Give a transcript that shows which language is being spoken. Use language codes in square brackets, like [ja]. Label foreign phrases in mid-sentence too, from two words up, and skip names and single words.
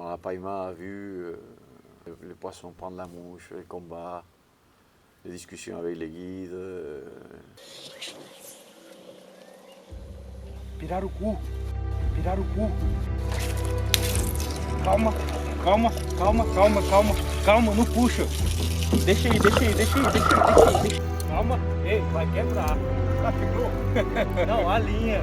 [fr] La païma a vu les poissons prendre la mouche, les combats, les discussions avec les guides. [pt] Pirarucu. pirarucu. Calma, calma, calma, calma, calma, calma, não puxa. Deixa aí, deixa aí, deixa aí, deixa aí, deixa aí. Calma, ei, vai quebrar. Tá, quebrou? Não, a linha.